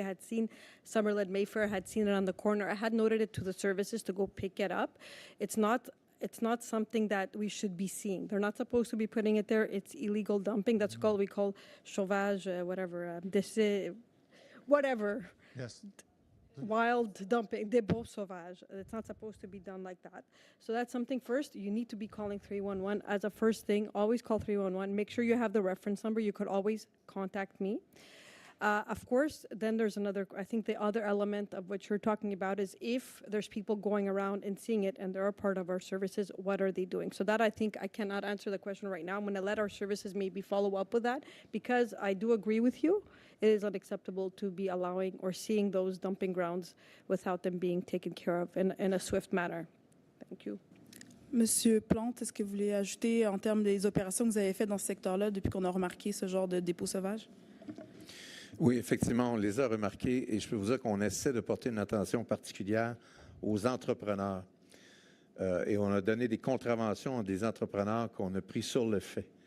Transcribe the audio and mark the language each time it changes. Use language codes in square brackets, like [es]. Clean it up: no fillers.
[en] I had seen Summerlin, Mayfair, I had seen it on the corner. I had noted it to the services to go pick it up. It's not something that we should be seeing. They're not supposed to be putting it there. It's illegal dumping. That's called, we call sauvage, whatever, whatever. Yes. Wild dumping, [fr] dépôt sauvage. [en] It's not supposed to be done like that. So that's something first, you need to be calling 311 as a first thing. Always call 311. Make sure you have the reference number. You could always contact me. Of course, then there's another, I think the other element of what you're talking about is if there's people going around and seeing it and they're a part of our services, what are they doing? So that I think I cannot answer the question right now. I'm going to let our services maybe follow up with that because I do agree with you. It is unacceptable to be allowing or seeing those dumping grounds without them being taken care of in a swift manner. Thank you. [fr] Monsieur Plante, est-ce que vous voulez ajouter en termes des opérations que vous avez faites dans ce secteur-là depuis qu'on a remarqué ce genre de dépôt sauvage? Oui, effectivement, on les a remarqués et je peux vous dire qu'on essaie de porter une attention particulière aux entrepreneurs. Et on a donné des contraventions à des entrepreneurs qu'on a pris sur le fait.